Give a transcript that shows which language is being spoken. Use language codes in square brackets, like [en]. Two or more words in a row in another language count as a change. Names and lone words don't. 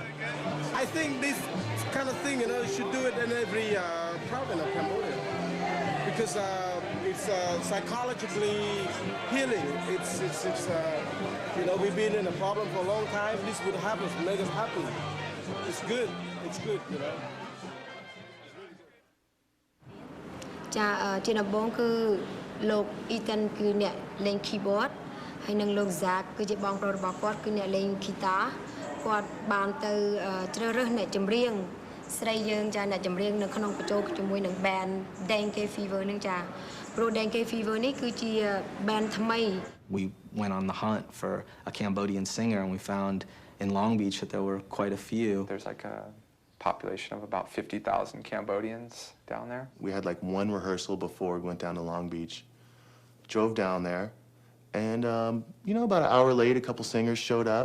[en] I think this kind of thing, you should do it in every province of Cambodia because it's psychologically healing. It's we've been in a problem for a long time. This would happen, make us happy. It's good. It's good, [km] ចាជាដំបូងគឺលោក Ethan គឺអ្នកលេង keyboard ហើយនិងលោក Zach គឺជាបងប្រុសរបស់គាត់គឺអ្នកលេង guitar គាត់បានទៅជ្រើសរើសអ្នកចម្រៀងស្រីយើងចាអ្នកចម្រៀងនៅក្នុងបញ្ចូលជាមួយនឹង band Dengue Fever នឹងចាព្រោះ Dengue Fever នេះគឺជា band ថ្មី [en] We went on the hunt for a Cambodian singer and we found in Long Beach that there were quite a few. There's like a population of about 50,000 Cambodians down there. We had like one rehearsal before we went down to Long Beach. Drove down there, and about an hour late, a couple singers showed up.